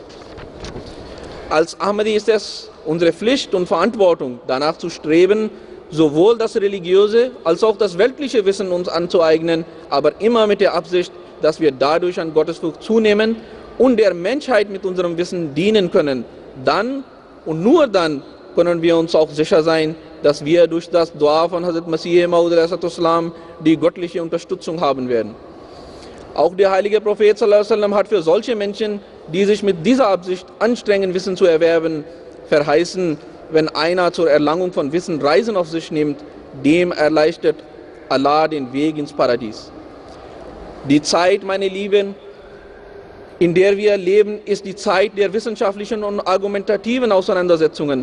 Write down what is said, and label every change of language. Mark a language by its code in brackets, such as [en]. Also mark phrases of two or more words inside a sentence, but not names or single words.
[de] Als Ahmadi ist es unsere Pflicht und Verantwortung, danach zu streben, sowohl das religiöse als auch das weltliche Wissen uns anzueignen, aber immer mit der Absicht, dass wir dadurch an Gottesfurcht zunehmen und der Menschheit mit unserem Wissen dienen können. Dann und nur dann können wir uns auch sicher sein, dass wir durch das Dua von Hazrat Masih Maud a.s. die göttliche Unterstützung haben werden. Auch der heilige Prophet [ar] صلى الله عليه وسلم [de] hat für solche Menschen, die sich mit dieser Absicht anstrengen, Wissen zu erwerben, verheißen, wenn einer zur Erlangung von Wissen Reisen auf sich nimmt, dem erleichtert Allah den Weg ins Paradies. Die Zeit, meine Lieben, in der wir leben, ist die Zeit der wissenschaftlichen und argumentativen Auseinandersetzungen.